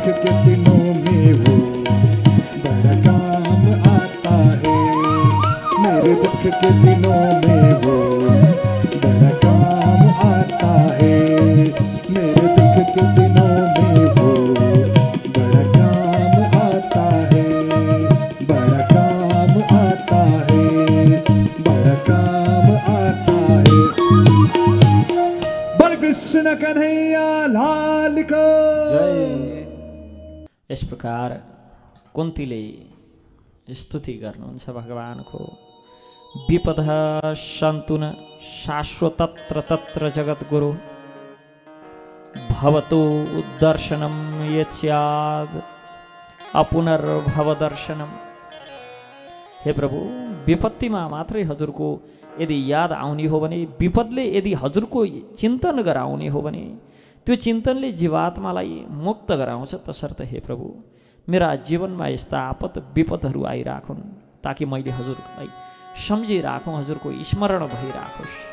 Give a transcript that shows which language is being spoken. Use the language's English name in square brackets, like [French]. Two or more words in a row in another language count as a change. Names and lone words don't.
[Hindi] के दिनों में वो बड़ा काम आता है, मेरे दुख के दिनों में वो बड़ा काम आता है, मेरे दुख के दिनों में वो बड़ा काम आता है, बड़ा काम आता है, बड़ा काम आता है। बल कृष्ण कन्हैया लाल को [Nepali] जय। इस प्रकार कुन्तीले स्तुति गर्नुहुन्छ भगवानको। [Sanskrit] विपदः सन्तु न शाश्वतत्र तत्र जगद्गुरु, भवतो दर्शनम यस्याद अपुनर्भव दर्शनम। [Nepali] हे प्रभु, विपत्तिमा मात्रै हजुरको यदि याद आउने हो भने, विपदले यदि हजुरको चिन्तन गराउने हो भने, त्यो चिन्तनले जीवात्मालाई मुक्त गराउँछ। तसर्थ हे प्रभु, मेरा जीवनमा यस्ता आपत विपदहरू आइराखुन्, ताकि मैले हजुरलाई सम्झिराखौँ, हजुरको स्मरण भइराखोस्।